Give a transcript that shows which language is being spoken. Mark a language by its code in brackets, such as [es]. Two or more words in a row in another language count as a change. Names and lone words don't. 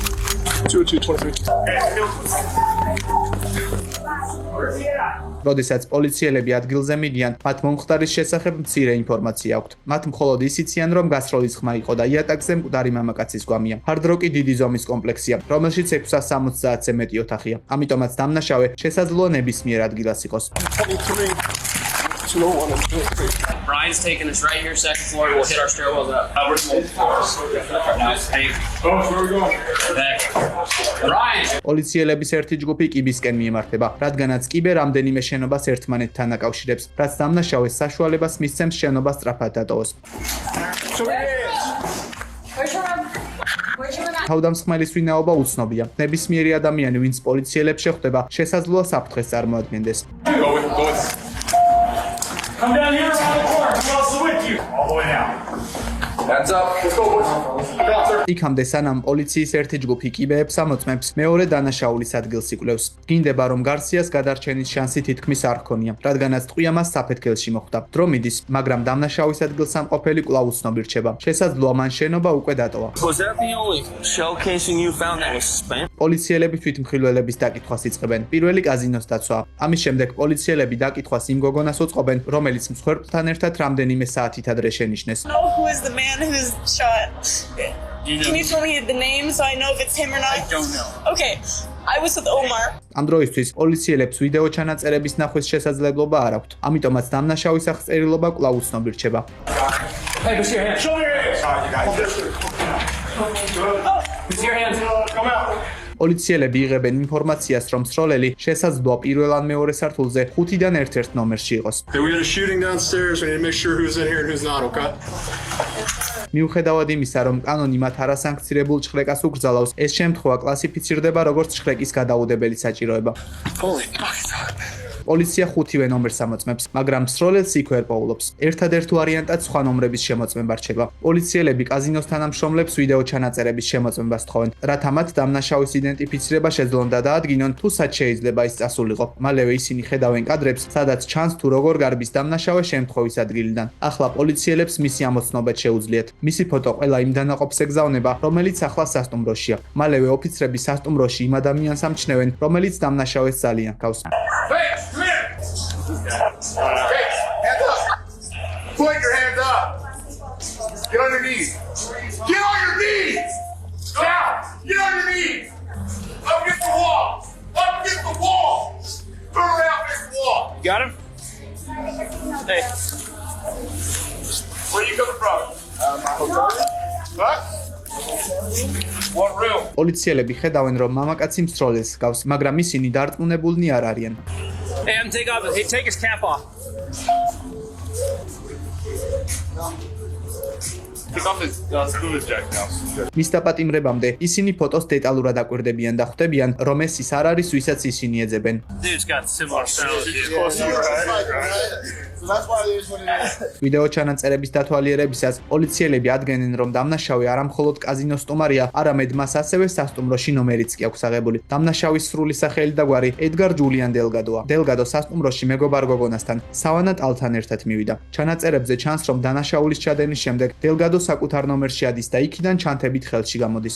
[ka] როდესაც პოლიციელები ადგილზე მიდიან, მათ მომხდარის შესახებ მცირე ინფორმაცია აქვთ. მათ მხოლოდ ის იციან, რომ გასროლის ხმა იყო და იატაკზე მკვდარი მამაკაცის გვამია. Hard Rock-ი დიდი ზომის კომპლექსია, რომელშიც 670-ზე მეტი ოთახია. ამიტომაც დამნაშავე შესაძლოა nebismier ადგილას იყოს. [en] Brian's taking us right here, second floor. We'll hit our stairwells up. We're floors. Hey. Oh, where are we going? Back. Brian! [ka] პოლიციელების ერთი ჯგუფი კიბისკენ მიემართება, რადგანაც კიბე რამდენიმე შენობას ერთმანეთთან აკავშირებს, რაც დამნაშავეს საშუალებას მისცემს შენობა სწრაფად დატოვოს. თავდამსხმელის ვინაობა უცნობია. ნებისმიერი ადამიანი, ვინც პოლიციელებს შეხვდება, შესაძლოა საფრთხეს წარმოადგენდეს. [en] Come down here around the corner. Who else is with you? All the way down. Hands up. Let's go, boys. Come on, sir. [ka] იქამდე სანამ პოლიციის ერთი ჯგუფი კიბეებს ამოწმებს, მეორე დანაშაულის ადგილს იკვლევს. გინდება, რომ გარსიას გადარჩენის შანსი თითქმის არ ჰქონია, რადგანაც ტყვია მას საფეთქელში მოხვდა. დრო მიდის, მაგრამ დამნაშავის ადგილსამყოფელი კვლავ უცნობი რჩება. შესაძლოა მან შენობა უკვე დატოვა. [en] Was that the only shell casing you found that was spent? [ka] პოლიციელები თვითმხილველების დაკითხვას იწყებენ. პირველი კაზინოს დაცვა. ამის შემდეგ პოლიციელები დაკითხვას იმ გოგონას უწყობენ, რომელიც მსხვერპლთან ერთად რამდენიმე საათით ადრე შენიშნეს. [en] know who is the man who's shot. Can you tell me the name so I know if it's him or not? I don't know. Okay, I was with Omar. [ka] ამ დროისთვის პოლიციელებს ვიდეო ჩანაწერების ნახვის შესაძლებლობა არ აქვთ. ამიტომაც დამნაშავის აღწერილობა კვლავ უცნობი რჩება. [en] Hey, push your hands. Show me your hands. All right, you guys. Push your hands. Come out. [ka] პოლიციელები იღებენ ინფორმაციას, რომ სროლელი შესაძლოა პირველ ან მეორე სართულზე 5-დან 1-1 ნომერში იყოს. [en] Hey, we had a shooting downstairs. We need to make sure who's in here and who's not, okay? [ka] მიუხედავად იმისა, რომ კანონი მათ არასანქცირებულ ჭხრეკას უკრძალავს, ეს შემთხვევა კლასიფიცირდება როგორც ჭხრეკის გადაუდებელი საჭიროება. [en] Holy fuck. [ka] პოლიცია 5-ვე ნომერს ამოწმებს, მაგრამ სროლელს იქ ვერ პოულობს. ერთადერთ ვარიანტად სხვა ნომრების შემოწმება რჩება. პოლიციელები კაზინოს თანამშრომლებს ვიდეო ჩანაწერების შემოწმებას თხოვენ, რათა მათ დამნაშავის იდენტიფიცირება შეძლონ და დაადგინონ, თუ სად შეიძლება ის წასულიყო. მალევე ისინი ხედავენ კადრებს, სადაც ჩანს თუ როგორ გარბის დამნაშავე შემთხვევის ადგილიდან. ახლა პოლიციელებს მისი ამოცნობა შეუძლიათ. მისი ფოტო ყველა იმ დანაყოფს ეგზავნება, რომელიც ახლა სასტუმროშია. მალევე ოფიცრები სასტუმროში იმ ადამიანს ამჩნევენ, რომელიც დამნაშავეს ძალიან ჰგავს. [en] Hey, come here. Hey, hands up. Put your hands up. Get on your knees. Get on your knees. Now, get on your knees. Up against the wall. Up against the wall. Turn around against the wall. You got him? Hey. Where are you coming from? Huh? What room? [ka] პოლიციელები ხედავენ, რომ მამაკაცი მსროლელს ჰგავს, მაგრამ ისინი დარწმუნებულნი არ არიან. [en] Hey, take his cap off. Take off his scuba jacket now. [ka] მის დაპატიმრებამდე ისინი ფოტოს დეტალურად აკვირდებიან და ხვდებიან, რომ ეს ის არ არის, ვისაც ისინი ეძებენ. [en] Dude's got similar style. So that's why it is what it is. [ka] ვიდეო ჩანაწერების დათვალიერებისას პოლიციელები ადგენენ, რომ დამნაშავე არა მხოლოდ კაზინოს სტუმარია, არამედ მას ასევე სასტუმროში ნომერიც კი აქვს აღებული. დამნაშავის სრული სახელი და გვარი ედგარ ჯულიან დელგადოა. დელგადო სასტუმროში მეგობარ გოგონასთან, სავანა ტალთან ერთად მივიდა. ჩანაწერებზე ჩანს, რომ დანაშაულის ჩადენა მოთხოვნის შემდეგ დელგადო საკუთარ ნომერში ადის და იქიდან ჩანთებით ხელში გამოდის.